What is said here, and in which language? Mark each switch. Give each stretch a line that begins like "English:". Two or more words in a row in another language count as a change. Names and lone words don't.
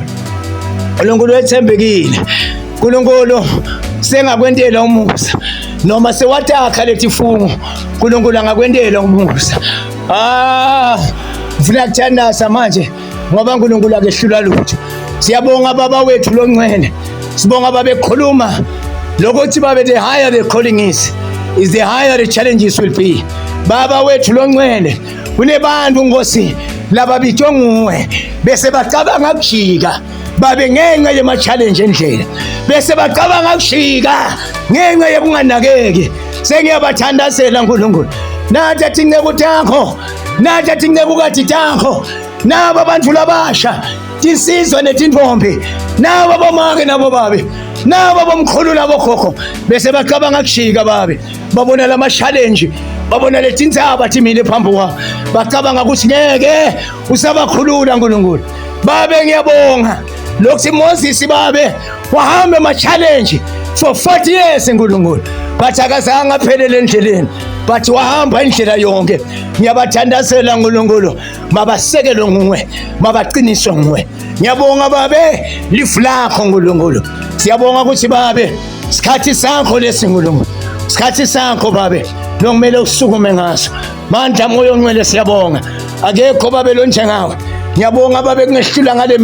Swati: Nkulunkulu wethembekile, Nkulunkulu sengakwentela umusa, noma sewatakha lethi fungo, Nkulunkulu angakwentela umusa. Ngifuna kuthandaza manje ngoba Nkulunkulu akehlula lutho. Siyabonga baba wethu longcwele, sibonga babekhuluma lokuthi babe
English: the higher the calling is the higher the challenges will be.
Swati: Baba wethu longcwele kunebantu Nkosi laba bitwa nguwe bese bacabanga kujika babe ngenxa yema challenge endlela bese bacabanga kujika ngenxa yokunganakeki sengiyabathandazela uNkulunkulu nathi atinceku takho nathi atinceku kathi takho nabo abantu labasha tinsizwa netintfombi nabo bomake nabo babe nabo bomkhulu nabo khokho bese bacabanga kujika babe babona lama challenge babona letindzaba timile phambi kwabo bacabanga ukuthi ngeke usabakhulula uNkulunkulu babe ngiyabonga lokuthi Moses babe wahamba ema
English: challenge for 40 years
Swati: uNkulunkulu bathi akazange aphelele endleleni bathi wahamba indlela yonke ngiyabathandazela uNkulunkulu mabasekelwe nguwe mabaqiniswe nguwe ngiyabonga babe lifu lakho uNkulunkulu siyabonga ukuthi babe isikhathi sakho lesi uNkulunkulu isikhathi sakho babe nokumele usukume ngaso mandla moyo ongcwele siyabonga akekho babe lonje ngawe ngiyabonga babe kungehlula ngale